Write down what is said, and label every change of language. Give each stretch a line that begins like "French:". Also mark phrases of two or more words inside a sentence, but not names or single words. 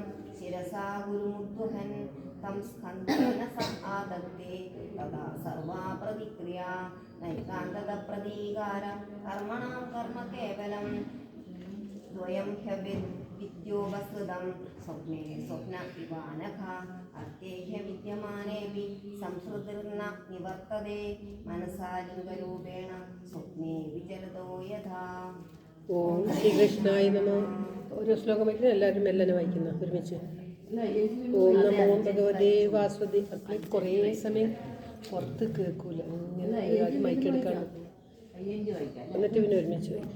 Sanskrit: शिरसा गुरुमुद्वहन् तं स्कन्धेन स आदत्ते तदा सर्वा प्रतिक्रिया नैकान्ततप्रतीकार कर्मणां कर्म केवलं द्वयं ह्यविद्योपसृतं स्वप्ने स्वप्न इवानघ अर्थे ह्यविद्यमानेऽपि संसृतिर्न निवर्तते मनसा लिङ्गरूपेण स्वप्ने विचरतो यथा. ഓം ശ്രീകൃഷ്ണായ നമ.
Malayalam: ഓരോ ശ്ലോകം വയ്ക്കുന്നത് എല്ലാവരും മെല്ലനെ വായിക്കുന്ന ഒരുമിച്ച്.
Sanskrit: ഓം നമോ ഭഗവതേ വാസുദേ.
Malayalam: കുറേ സമയം പുറത്ത് കേൾക്കൂല, ഇങ്ങനെ ആദ്യം മൈക്കെടുക്കാണ്, എന്നിട്ട് പിന്നെ ഒരുമിച്ച് വായിക്കും.